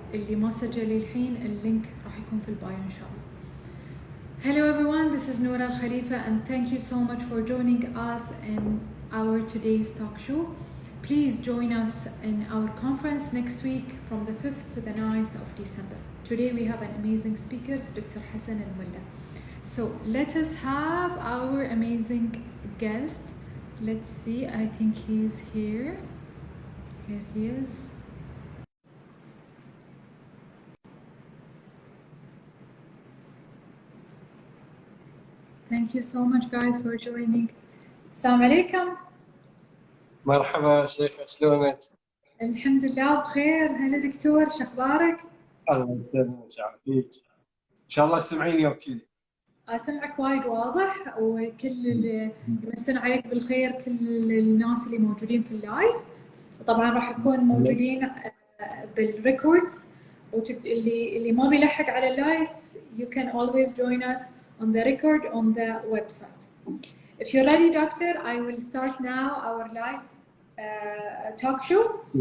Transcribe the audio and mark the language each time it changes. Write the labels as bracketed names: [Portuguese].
[Arabic] اللي ما سجل الحين اللينك راح يكون في البايو إن شاء الله. [English] Hello everyone, this is Noura Al Khalifa and thank you so much for joining us in our today's talk show. Please join us in our conference next week from the 5th to the 9th of December. Today we have an amazing speaker, Dr. Hassan Al-Mulla. So let us have our amazing guest. Let's see, I think he's here. Here he is. Thank you so much guys for joining. [Arabic] Assalamu alaikum. مرحبا شيخة، شلونك؟ الحمد لله بخير. هلا دكتور، شو اخبارك؟ الله يسلمك ويعافيك. ان شاء الله تسمعيني اوكي. اسمعك وايد واضح، وكل اللي يمسون عليك بالخير كل الناس اللي موجودين في اللايف. وطبعا راح يكون موجودين بالريكوردز، اللي ما بيلحق على اللايف [English] you can always join us on the record on the website. If you're ready, doctor, I will start now our live talk show.